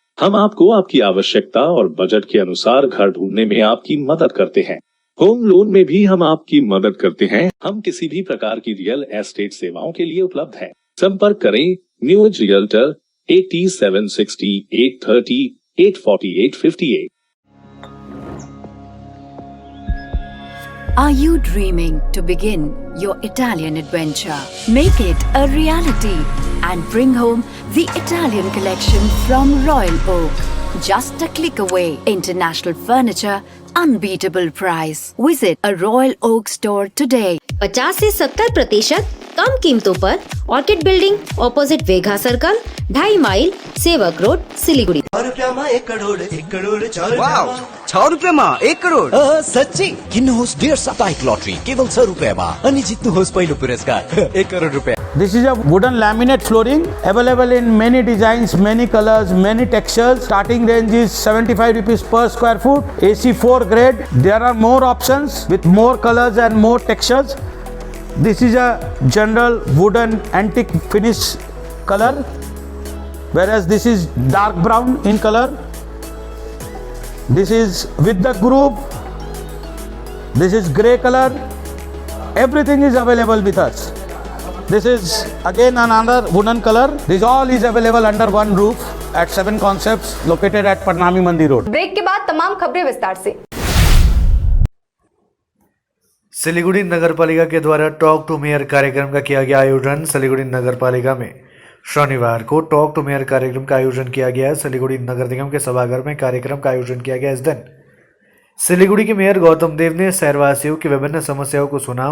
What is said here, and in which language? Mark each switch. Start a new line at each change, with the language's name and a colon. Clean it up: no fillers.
Hindi: हम आपको आपकी आवश्यकता और बजट के अनुसार घर ढूंढने में आपकी मदद करते हैं। होम लोन में भी हम आपकी मदद करते हैं। हम किसी भी प्रकार की रियल एस्टेट सेवाओं के लिए उपलब्ध है। संपर्क करें new age realtor 8760 830 84858।
English: Are you dreaming to begin your Italian adventure? Make it a reality and bring home the Italian collection from Royal Oak. Just a click away. International furniture, unbeatable price. Visit a Royal Oak store today.
Hindi: 50 से 70% कम कीमतों पर orchid building opposite वेघा circle 2.5 mile सेवक road Siliguri. 6 रुपये में 1 करोड़
Nepali: सच्ची किन्नुहोस् डेढ साप्ताहिक lottery केवल 6 रुपियाँमा अनि जित्नुहोस् पहिलो पुरस्कार 1 करोड रुपियाँ।
English: This is a wooden laminate flooring available in many designs, many colors, many textures. Starting range is 75 rupees per square foot. AC4 grade. There are more options with more colors and more textures. This is a general wooden antique finish color, whereas this is dark brown in color. This is with the groove. This is grey color. Everything is available with us. This is again another wooden color. This all is available under one roof at 7 Concepts located at Parnami Mandi Road.
Hindi: Break के बाद तमाम खबरें विस्तार से। सिलीगुड़ी नगर पालिका के द्वारा talk to mayor कार्यक्रम का किया गया आयोजन। सिलीगुड़ी नगर पालिका में शनिवार को टॉक टू मेयर कार्यक्रम का आयोजन किया गया। सिलीगुड़ी नगर निगम के सभागार में कार्यक्रम का आयोजन किया गया। इस दिन सिलीगुड़ी के मेयर गौतम देव ने शहरवासियों की विभिन्न समस्याओं को सुना।